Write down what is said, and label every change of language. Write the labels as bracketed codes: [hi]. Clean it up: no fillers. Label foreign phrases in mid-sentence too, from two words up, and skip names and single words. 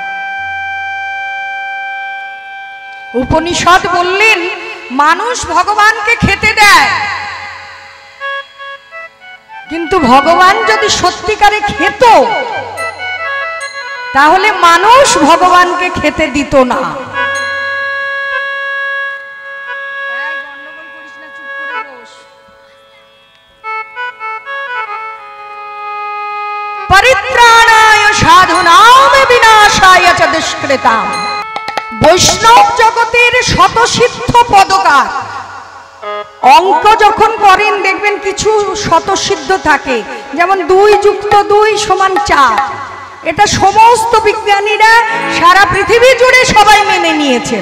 [bn] উপনিষদ বললেন মানুষ ভগবানকে খেতে দেয়, কিন্তু ভগবান যদি সত্যিকারে খেত তাহলে মানুষ ভগবানকে খেতে দিত না। [sa] পরিত্রাণায় সাধুনাম বিনাশায় চ দুষ্কৃতাম। [bn] বৈষ্ণব জগতের শতসিদ্ধ পদকার অঙ্ক যখন করেন দেখবেন কিছু শতসিদ্ধ থাকে, যেমন 2 + 2 = 4। এটা সমস্ত বিজ্ঞানীরা সারা পৃথিবী জুড়ে সবাই মেনে নিয়েছেন।